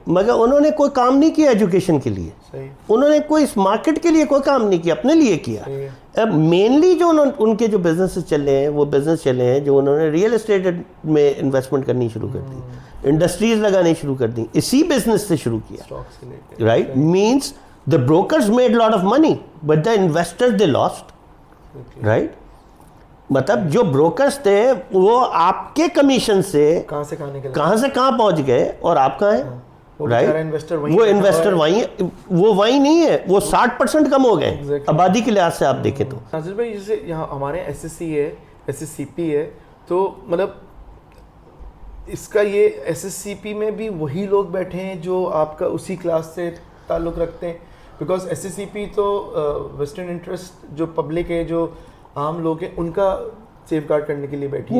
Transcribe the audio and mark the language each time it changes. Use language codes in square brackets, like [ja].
[ur] مگر انہوں نے کوئی کام نہیں کیا ایجوکیشن کے لیے, انہوں نے کوئی اس مارکیٹ کے لیے کوئی کام نہیں کیا, اپنے لیے کیا. اب مینلی جو ان کے جو بزنس چلے ہیں وہ بزنس چلے ہیں جو انہوں نے ریئل اسٹیٹ میں انویسٹمنٹ کرنی شروع کر دی, انڈسٹریز لگانی شروع کر دی, اسی بزنس سے شروع کیا, right. [en] Means the brokers made lot of money but the investors they lost, right. [ur] مطلب جو بروکرز تھے وہ آپ کے کمیشن سے کہاں سے کہاں پہنچ گئے اور آپ کہاں ہیں, رائٹ. وہ انویسٹر وہ وہیں نہیں ہے, وہ 60% کم ہو گئے آبادی کے لحاظ سے آپ دیکھیں تو. ناصر بھائی جیسے یہاں ہمارے ایس ایس سی ہے, ایس ایس سی پی ہے, تو مطلب اس کا یہ ایس ایس سی پی میں بھی وہی لوگ بیٹھے ہیں جو آپ کا اسی کلاس سے تعلق رکھتے ہیں, بیکاز ایس ایس سی پی تو ویسٹرن انٹرسٹ جو پبلک ہے, جو عام لوگ ہیں, ان کا سیف گارڈ کرنے کے لیے بیٹھی ہے.